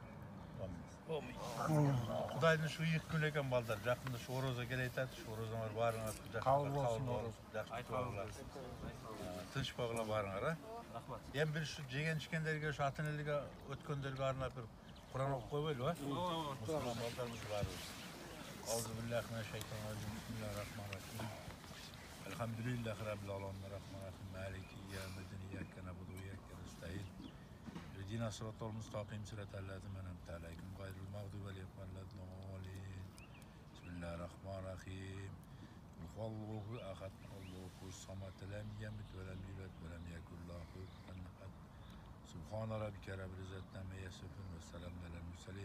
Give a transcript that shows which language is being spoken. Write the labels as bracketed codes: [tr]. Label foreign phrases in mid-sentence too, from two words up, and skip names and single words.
[ky] Кудайдын ушу ийгилик күнү экен балдар, жакында ушу орозо келет атат, ушу орозоңор баарыңар кабыл болсун, тынч болгула баарыңар, а? Рахмат. Эми бир ушу жеген ичкендерге, ушу ата-энелерге өткөндөргө арнап бир Куран окуп койбойлу, а? Мусулман балдарыбыз баарыбыз. [ar] أعوذ بالله من الشيطان الرجيم. بسم الله الرحمن الرحيم. الحمد لله رب العالمين، الرحمن الرحيم، مالك يوم الدين, إياك نعبد وإياك نستعين. اهدنا الصراط المستقيم، صراط الذين أنعمت عليهم، غير المغضوب عليهم ولا الضالين. بسم الله الرحمن الرحيم. هو الله أحد، الله الصمد, لم يلد ولم يولد ولم يكن له كفوا أحد. سبحان ربك رب العزة عما يصفون وسلام على